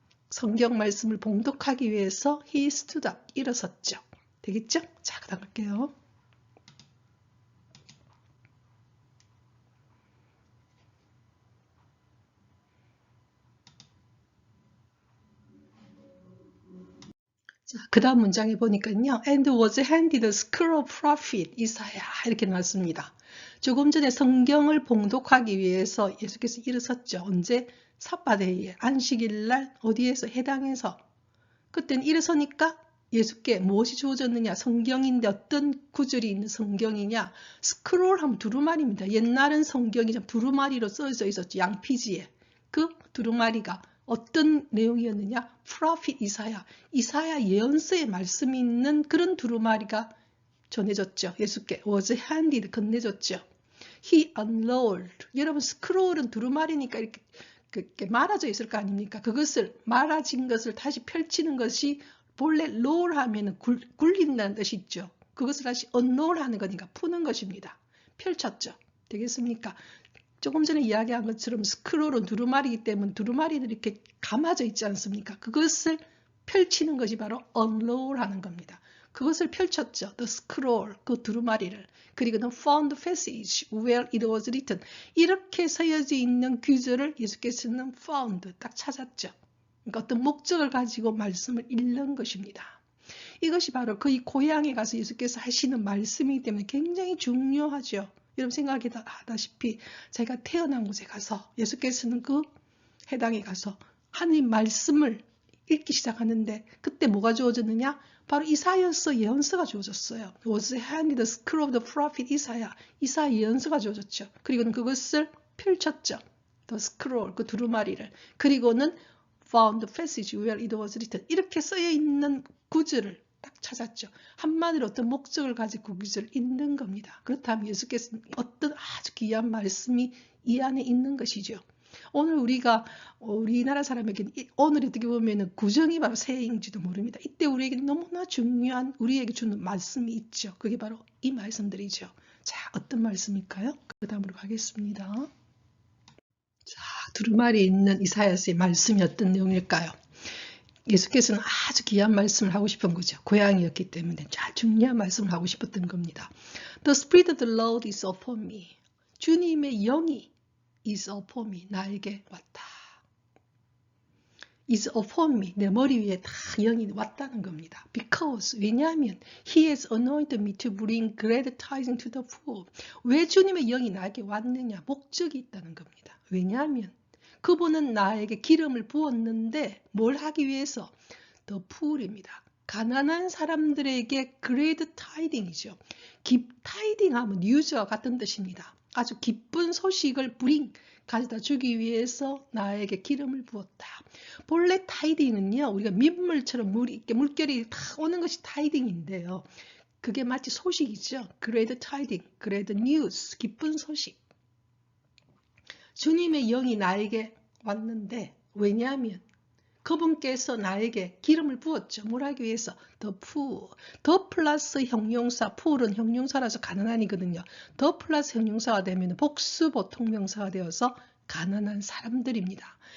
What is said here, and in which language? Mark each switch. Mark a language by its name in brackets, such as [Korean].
[Korean] 성경 말씀을 봉독하기 위해서 [English] he stood up, [Korean] 일어섰죠. 되겠죠? 자, 그 다음 갈게요. 자, 그 다음 문장에 보니까요. [English] And was handed the scroll of prophet 이사야 [Korean] 이렇게 나왔습니다. 조금 전에 성경을 봉독하기 위해서 예수께서 일어섰죠. 언제? 삿바데이에 안식일 날 어디에서? 해당에서. 그때는 일어서니까 예수께 무엇이 주어졌느냐? 성경인데 어떤 구절이 있는 성경이냐? 스크롤 하면 두루마리입니다. 옛날은 성경이 두루마리로 써져 있었죠. 양피지에. 그 두루마리가 어떤 내용이었느냐? 프로핏 이사야. 이사야 예언서의 말씀이 있는 그런 두루마리가 전해졌죠. 예수께 [English] was handed, [Korean] 건네졌죠. [English] He unrolled. [Korean] 여러분 스크롤은 두루마리니까 이렇게 말아져 있을 거 아닙니까? 그것을 말아진 것을 다시 펼치는 것이 본래 roll 하면 굴린다는 뜻이 있죠. 그것을 다시 unroll 하는 거니까 푸는 것입니다. 펼쳤죠. 되겠습니까? 조금 전에 이야기한 것처럼 스크롤은 두루마리이기 때문에 두루마리들이 이렇게 감아져 있지 않습니까? 그것을 펼치는 것이 바로 unroll 하는 겁니다. 그것을 펼쳤죠. [English] The scroll, [Korean] 그 두루마리를. 그리고는 [English] found the passage where it was written. [Korean] 이렇게 쓰여져 있는 구절을 예수께서는 found, 딱 찾았죠. 그러니까 어떤 목적을 가지고 말씀을 읽는 것입니다. 이것이 바로 그의 고향에 가서 예수께서 하시는 말씀이기 때문에 굉장히 중요하죠. 여러분 생각하다시피 제가 태어난 곳에 가서 예수께서는 그 해당에 가서 하나님 말씀을 읽기 시작하는데 그때 뭐가 주어졌느냐? 바로 이사야서 예언서가 주어졌어요. [English] was handed the scroll of the prophet 이사야 [Korean] 예언서가 주어졌죠. 그리고는 그것을 펼쳤죠. [English] the scroll, [Korean] 그 두루마리를. 그리고는 [English] found the passage where it was written. [Korean] 이렇게 쓰여 있는 구절을 딱 찾았죠. 한마디로 어떤 목적을 가지고 그 구절을 읽는 겁니다. 그렇다면 예수께서는 어떤 아주 귀한 말씀이 이 안에 있는 것이죠. 오늘 우리나라 사람에게는 오늘 어떻게 보면 구정이 바로 새해인지도 모릅니다. 이때 우리에게 너무나 중요한 우리에게 주는 말씀이 있죠. 그게 바로 이 말씀들이죠. 자, 어떤 말씀일까요? 그 다음으로 가겠습니다. 자, 두루마리에 있는 이사야서의 말씀이 어떤 내용일까요? 예수께서는 아주 귀한 말씀을 하고 싶은 거죠. 고향이었기 때문에 잘 중요한 말씀을 하고 싶었던 겁니다. [English] The Spirit of the Lord is upon me. [Korean] 주님의 영이 [English] is upon me. [Korean] 나에게 왔다. [English] is upon me. [Korean] 내 머리 위에 다 영이 왔다는 겁니다. [English] Because, [Korean] 왜냐하면 [English] He has anointed me to bring glad tidings to the poor. [Korean] 왜 주님의 영이 나에게 왔느냐? 목적이 있다는 겁니다. 왜냐하면 그분은 나에게 기름을 부었는데 뭘 하기 위해서? [English] The poor [Korean] 입니다. 가난한 사람들에게 glad tiding이죠. tiding 하면 news와 같은 뜻입니다. 아주 기쁜 소식을 가져다 주기 위해서 나에게 기름을 부었다. 본래 타이딩은요, 우리가 민물처럼 물결이 다 오는 것이 타이딩인데요. 그게 마치 소식이죠. [English] glad tiding, glad news, [Korean] 기쁜 소식. 주님의 영이 나에게 왔는데 왜냐하면 그분께서 나에게 기름을 부었죠. 뭘 하기 위해서? [English] The poor. [Korean] 더 플러스 형용사, poor은 형용사라서 가난한이거든요. 더 플러스 형용사가 되면 복수 보통명사가 되어서 가난한 사람들입니다.